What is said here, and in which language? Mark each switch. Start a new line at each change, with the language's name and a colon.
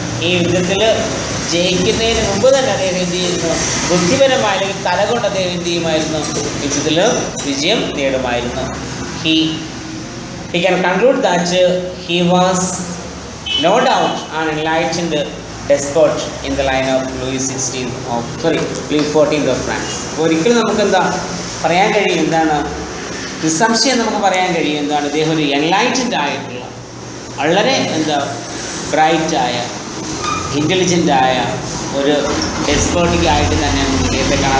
Malayalam: ഈ യുദ്ധത്തിൽ ജയിക്കുന്നതിന് മുമ്പ് തന്നെ അദ്ദേഹം എന്ത് ചെയ്യുന്നു? ബുദ്ധിപരമായ അല്ലെങ്കിൽ തലകൊണ്ട് അദ്ദേഹം എന്ത് ചെയ്യുമായിരുന്നു? യുദ്ധത്തിൽ വിജയം നേടുമായിരുന്നു.
English: he can conclude that he was no doubt an enlightened despot in the line of Louis XIV of France.
Malayalam: ഒരിക്കലും നമുക്കെന്താ പറയാൻ കഴിയും? എന്താണ്? നിസ്സംശയം നമുക്ക് പറയാൻ കഴിയും എന്താണ്? ഇദ്ദേഹം ഒരു എൻലൈറ്റൻഡ് ആയിട്ടുള്ള, വളരെ ബ്രൈറ്റായ, ഇൻ്റലിജൻ്റായ ഒരു ഡെസ്പോട്ടിക് ആയിട്ട് തന്നെ നമുക്ക് ഇദ്ദേഹത്തെ കാണാം.